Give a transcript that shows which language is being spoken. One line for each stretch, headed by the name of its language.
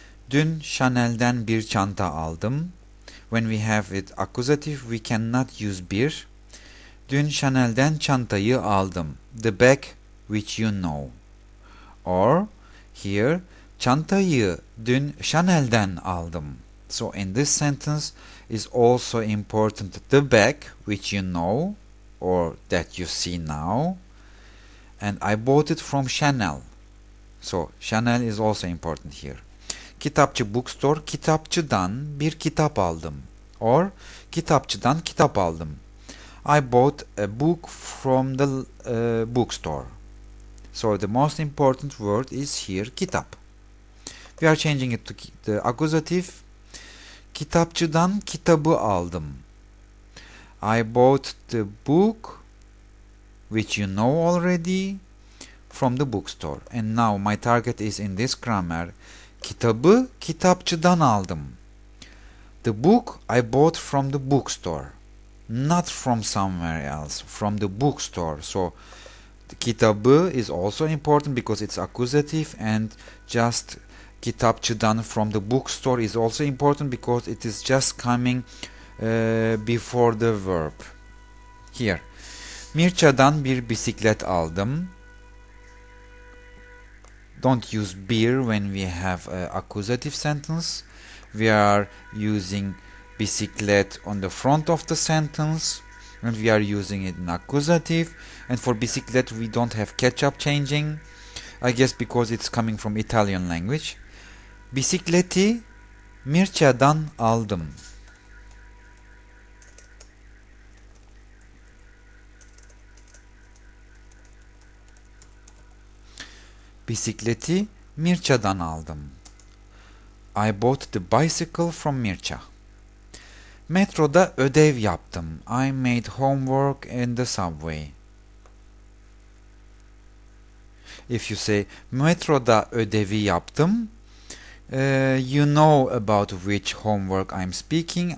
Turkish: Dün Chanel'den bir çanta aldım.
English: When we have it accusative, we cannot use bir.
Turkish: Dün Chanel'den çantayı aldım.
English: The bag which you know. Or here,
Turkish: çantayı dün Chanel'den aldım.
English: So in this sentence is also important the bag which you know or that you see now. And I bought it from Chanel. So Chanel is also important here.
Turkish: Kitapçı bookstore, kitapçıdan bir kitap aldım. Or kitapçıdan kitap aldım.
English: I bought a book from the bookstore. So the most important word is here kitap. We are changing it to the accusative.
Turkish: Kitapçıdan kitabı aldım.
English: I bought the book, which you know already, from the bookstore. And now my target is in this grammar.
Turkish: Kitabı kitapçıdan aldım.
English: The book I bought from the bookstore. Not from somewhere else, from the bookstore. So the kitabı is also important because it's accusative, and just kitapçıdan from the bookstore is also important because it is just coming before the verb. Here.
Turkish: Mirça'dan bir bisiklet aldım.
English: Don't use bir when we have an accusative sentence. We are using bisiklet on the front of the sentence, and we are using it in accusative. And for bisiklet we don't have ketchup changing, I guess because it's coming from Italian language.
Turkish: Bisikleti Mirça'dan aldım. Bisikleti Mirça'dan aldım.
English: I bought the bicycle from Mirça.
Turkish: Metroda ödev yaptım.
English: I made homework in the subway. If you say
Turkish: metroda ödevi yaptım,
English: you know about which homework I'm speaking.